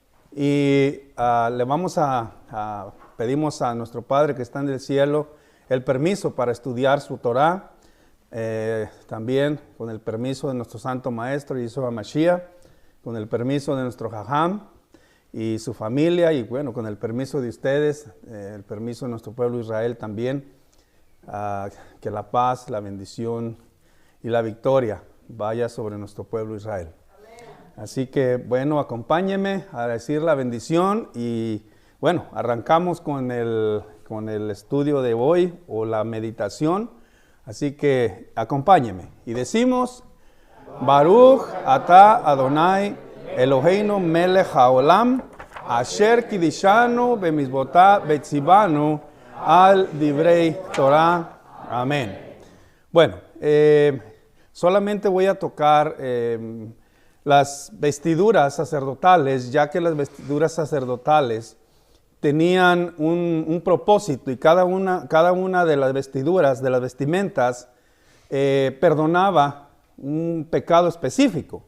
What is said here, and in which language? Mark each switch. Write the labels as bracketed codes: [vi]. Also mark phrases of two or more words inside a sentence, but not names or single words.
[es] y pedimos a nuestro Padre que está en el cielo el permiso para estudiar su Torah, también con el permiso de nuestro Santo Maestro Yeshua Mashiach, con el permiso de nuestro Jajam y su familia, y bueno, con el permiso de ustedes, el permiso de nuestro pueblo Israel también, que la paz, la bendición y la victoria vaya sobre nuestro pueblo Israel. Así que, bueno, acompáñenme a decir la bendición y, bueno, arrancamos con el estudio de hoy o la meditación. Así que, acompáñenme y decimos, [he] ברוך אתה אדוני אלוהינו מלך העולם אשר קידשנו במצוותיו וציוונו על דברי תורה. [es] Amén. Bueno, solamente voy a tocar las vestiduras sacerdotales, ya que las vestiduras sacerdotales tenían un propósito y cada una de las vestiduras, de las vestimentas, perdonaba un pecado específico.